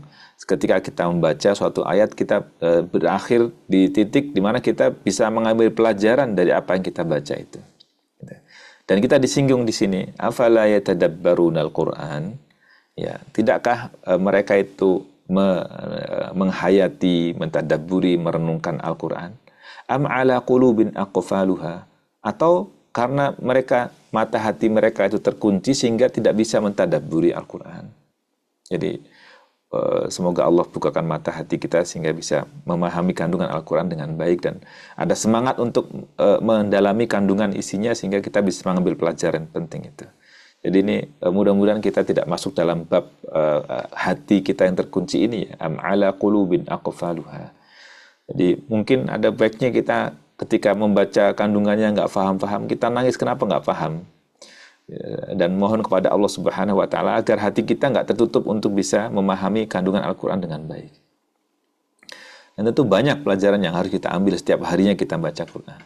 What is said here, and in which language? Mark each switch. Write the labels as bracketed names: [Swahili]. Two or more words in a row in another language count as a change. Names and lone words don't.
[Indonesian] Ketika kita membaca suatu ayat, kita berakhir di titik di mana kita bisa mengambil pelajaran dari apa yang kita baca itu. Dan kita disinggung di sini, [Arabic] أفلا يتدبرون القرآن? [Indonesian] Ya, tidakkah mereka itu menghayati, mentadabburi, merenungkan Al-Quran? [Arabic] أم على قلوب أقفالها? [Indonesian] Atau karena mata hati mereka itu terkunci sehingga tidak bisa mentadabburi Al-Quran. Jadi semoga Allah bukakan mata hati kita sehingga bisa memahami kandungan Al-Quran dengan baik dan ada semangat untuk mendalami kandungan isinya sehingga kita bisa mengambil pelajaran penting itu. Jadi ini mudah-mudahan kita tidak masuk dalam bab hati kita yang terkunci ini, ya. [Arabic] أم على قلوب أقفالها. [Indonesian] Jadi mungkin ada baiknya kita ketika membaca kandungannya nggak paham-paham, kita nangis kenapa nggak paham. Dan mohon kepada Allah [Arabic] سبحانه وتعالى [Indonesian] agar hati kita nggak tertutup untuk bisa memahami kandungan Al-Quran dengan baik. Dan tentu banyak pelajaran yang harus kita ambil setiap harinya kita baca Quran.